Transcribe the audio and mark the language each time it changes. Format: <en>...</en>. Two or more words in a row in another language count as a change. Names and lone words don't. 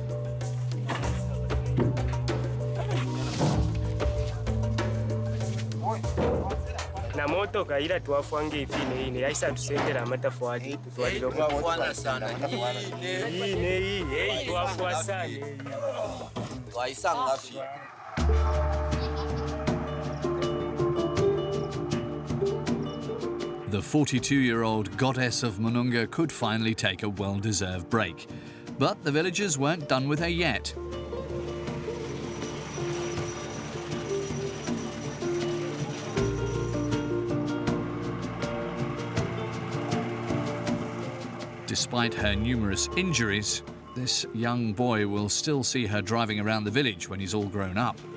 <bem>na moto kaira twafwange ifine ine yaisa tusendera amatafwali twaliroko twafwana sana ine twafwa sana waisanga fi.</bem> <en>The 42-year-old goddess of Mununga could finally take a well-deserved break. But the villagers weren't done with her yet. Despite her numerous injuries, this young boy will still see her driving around the village when he's all grown up.</en>